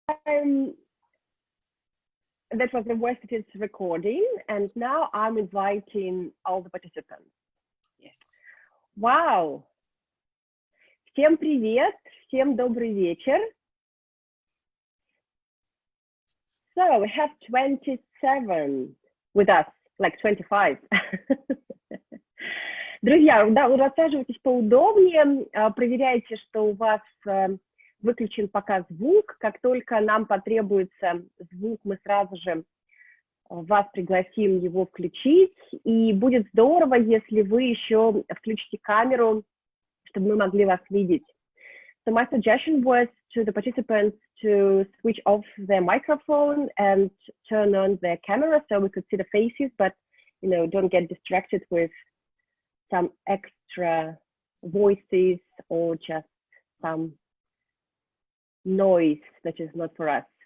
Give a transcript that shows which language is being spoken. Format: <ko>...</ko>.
<en>that was the voice that is recording, and now I'm inviting all the participants. Yes. Wow!</en> <ru>Всем привет, всем добрый вечер.</ru> <en>So we have 27 with us, like 25.</en> <ru>Друзья, да, вы рассаживайтесь поудобнее, проверяйте, что у вас выключен пока звук. Как только нам потребуется звук, мы сразу же вас пригласим его включить. И будет здорово, если вы еще включите камеру, чтобы мы могли вас видеть.</ru> <en>So my suggestion was to the participants to switch off their microphone and turn on their camera so we could see the faces, but you know, don't get distracted with some extra voices or just some noise that is not for us.</en>